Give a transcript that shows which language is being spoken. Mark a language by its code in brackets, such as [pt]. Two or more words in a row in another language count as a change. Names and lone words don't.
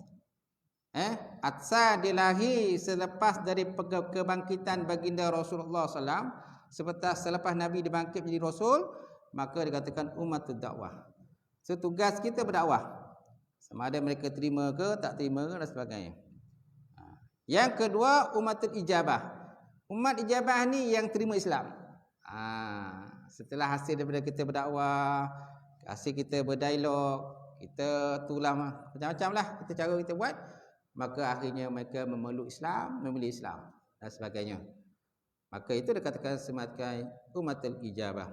[ms] Atsa dilahi selepas dari kebangkitan baginda Rasulullah SAW, selepas Nabi dibangkit menjadi Rasul, maka dikatakan [ar] أمة الدعوة. [ms] So tugas kita berdakwah. Sama ada mereka terima ke tak terima ke dan sebagainya. Yang kedua, [ar] أمة الإجابة. [ms] Umat ijabah ni yang terima Islam. Setelah hasil daripada kita berdakwah, hasil kita berdialog, kita tulah macam-macam lah kita cara kita buat, maka akhirnya mereka memeluk Islam, memilih Islam dan sebagainya. Maka itu dikatakan sebagai [ar] أمة الإجابة.